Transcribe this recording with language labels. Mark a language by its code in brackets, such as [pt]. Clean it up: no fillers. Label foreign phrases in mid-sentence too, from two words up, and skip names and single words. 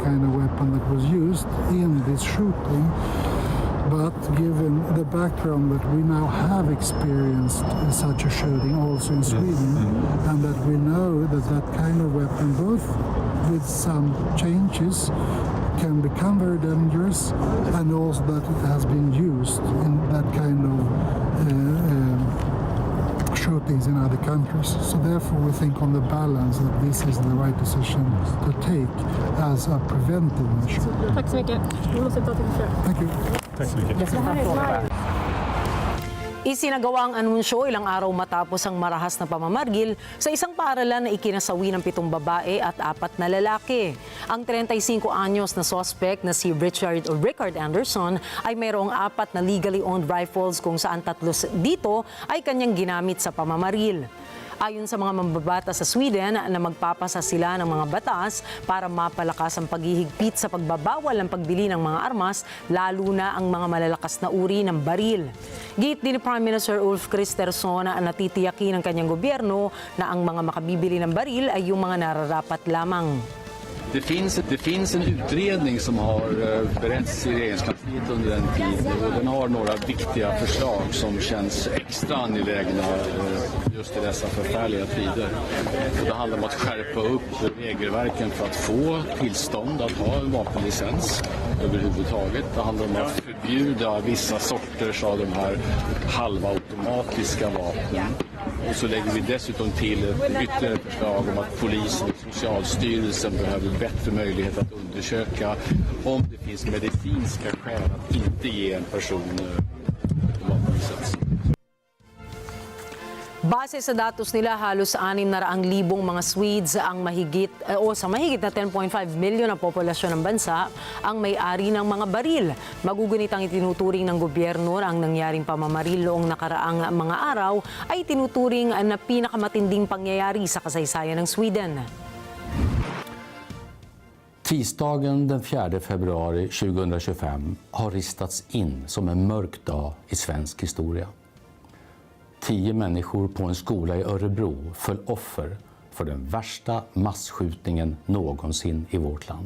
[en] kind of weapon that was used in this shooting, but given the background that we now have experienced such a shooting also in Sweden, and that we know that that kind of weapon, both with some changes, can become very dangerous, and also that it has been used in that kind of shootings in other countries. So therefore we think on the balance that this is the right decision to take as a preventive measure. [sv] Tack så mycket. Vi måste ta till [en] Thank you. [sv] Tack så mycket. [tl] Isinagawa ang anunsyo ilang araw matapos ang marahas na pamamargil sa isang paaralan na ikinasawi ng 7 babae at 4 na lalaki. Ang 35 anyos na suspect na si Rickard Anderson ay mayroong 4 na [en] legally owned rifles [tl] kung saan 3 dito ay kanyang ginamit sa pamamaril. Ayon sa mga mambabata sa Sweden na magpapasa sila ng mga batas para mapalakas ang paghihigpit sa pagbabawal ng pagbili ng mga armas, lalo na ang mga malalakas na uri ng baril. Giit din ni Prime Minister Ulf Kristersson na natitiyakin ng kanyang gobyerno na ang mga makabibili ng baril ay yung mga nararapat lamang. [sv] Det finns en utredning som har beretts i regeringskansliet under en tid och den har några viktiga förslag som känns extra angelägna just i dessa förfärliga tider. Och det handlar om att skärpa upp regelverken för att få tillstånd att ha en vapenlicens överhuvudtaget. Det handlar om att förbjuda vissa sorters av de här halvautomatiska vapnen. Och så lägger vi dessutom till ett ytterligare förslag om att polisen och Socialstyrelsen behöver bättre möjlighet att undersöka om det finns medicinska skäl att inte ge en person vapenlicens. [tl] Base sa datos nila, halos 600,000 mga Swedes ang mahigit na 10.5 milyon na populasyon ng bansa ang may-ari ng mga baril. Magugunit ang itinuturing ng gobyerno ang nangyaring pamamaril noong nakaraang mga araw ay tinuturing na pinakamatinding pangyayari sa kasaysayan ng Sweden. [sv] Tisdagen den 4 februari 2025 har ristats in som en mörk dag i svensk historia. 10 människor på en skola i Örebro föll offer för den värsta massskjutningen någonsin i vårt land.